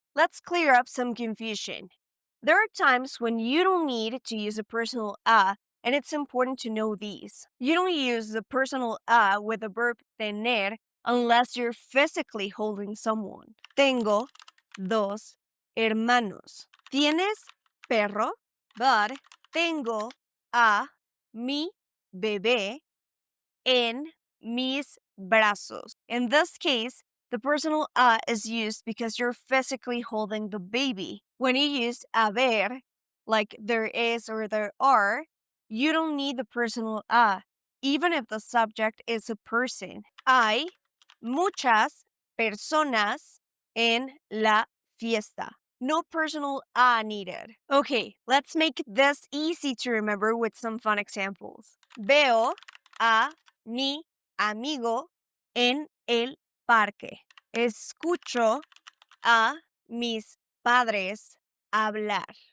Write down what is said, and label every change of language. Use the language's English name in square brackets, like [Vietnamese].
[English] Let's clear up some confusion. There are times when you don't need to use a personal a, and it's important to know these. You don't use the personal a with the verb tener unless you're physically holding someone. [Spanish] Tengo dos hermanos. ¿Tienes perro? But tengo a mi bebé en mis brazos. [English] In this case, the personal a is used because you're physically holding the baby. When you use haber, like there is or there are, you don't need the personal a, even if the subject is a person. [Spanish] Hay muchas personas en la fiesta. [English] No personal a needed. Okay, let's make this easy to remember with some fun examples. [Spanish] Veo a mi amigo en el parque. Escucho a mis padres hablar.